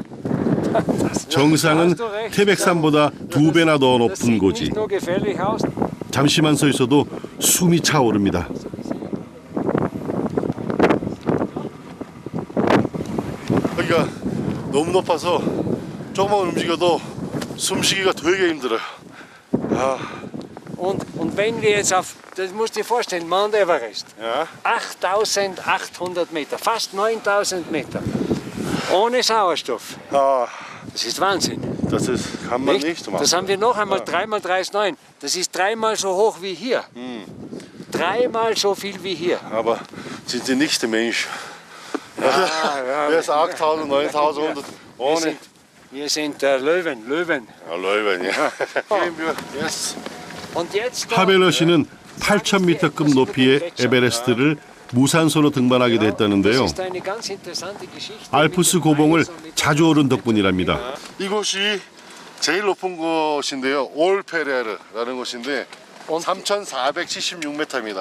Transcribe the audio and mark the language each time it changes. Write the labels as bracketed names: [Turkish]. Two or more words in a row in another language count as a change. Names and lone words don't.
[Korean] 정상은 태백산보다 2배나 더 높은 곳이. 잠시만 서 있어도 숨이 차오릅니다. 여기가 너무 높아서 조금만 움직여도 숨쉬기가 되게 힘들어요. [German] Und wenn wir jetzt auf, das musst du dir vorstellen, Mount Everest, ja. 8.800 Meter, fast 9.000 Meter, ohne Sauerstoff. Das ist Wahnsinn. Das kann man nicht machen. Das haben wir noch einmal 3 mal 3 ist 9. Das ist 3-mal so hoch wie hier. 3-mal so viel wie hier. Aber sind Sie nicht der Mensch? Ja, Wer ist 8.000, 9.000 ohne? Wir sind Löwen. Ja, Löwen, ja. Gehen wir jetzt. Und jetzt [Korean] 하벨러 씨는 8,000m급 높이의 에베레스트를 무산소로 등반하게 됐다는데요. 알프스 고봉을 자주 오른 덕분이랍니다. 이곳이 제일 높은 곳인데요. 올페레르라는 곳인데 3,476m입니다.